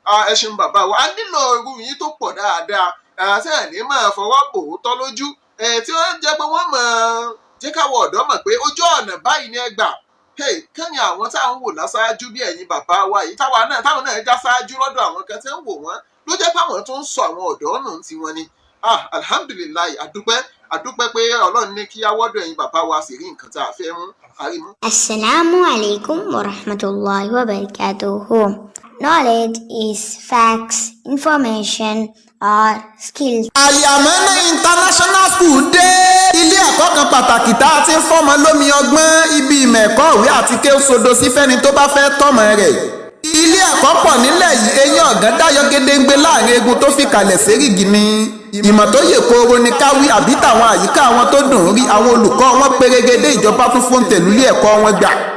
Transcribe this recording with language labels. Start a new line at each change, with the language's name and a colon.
Yoruba: Ẹ ṣeun bàbá wa a nílò irú yín tó pọ̀ dáadáa tí ẹ̀ ní máa fọwọ́ bò ó tọ́ lójú tí wọ́n jẹ́ pé wọ́n máa jẹ́ káwọ́ ọ̀dọ́ mọ̀ pé ojú ọ̀nà báyìí ni ẹ gbà kẹ́ni àwọn táwọn wò láṣáájú bí ẹ̀yin bàbá wa yìí táwọn náà já ṣáájú lọ́dọ̀ àwọn kan tí ń wò wọ́n ló jẹ́ páwọn tó ń sọ àwọn ọ̀dọ́ nù tí wọ́n ní alhamdulilayi àdúpẹ́ pé Ọlọ́run ní kí awọ́dọ̀ ẹ̀yin bàbá wa sì rí nǹkan tá a fẹ́ mú àrímú.
Arabic: Assalamu alaikum wa rahmatullahi wa barakatuhu.
English: Knowledge is facts, information, or skills.
Yoruba: Al-Yamana International School dé. Ilé ẹ̀kọ́ kan pàtàkì tá a ti ń fọ́mọ lómi ọgbọ́n ibi ìmọ̀ ẹ̀kọ́ ìwé àti kéwòsódò sí fẹ́ni tó bá fẹ́ tọ́mọ rẹ̀. Ilé ẹ̀kọ́ pọ̀ nílẹ̀ yìí eyín ọ̀gán dáyọ̀ gédéǹgbé láàrin eegun tó fi kalẹ̀ sérígi ni. Ìmọ̀ tó yè kooro ni káwí àbí tàwọn àyíká àwọn tó dùn rí àwọn olùkọ́ wọn pérégedé ìjọba tún fún tèlú ilé ẹ̀kọ́ wọn gbà.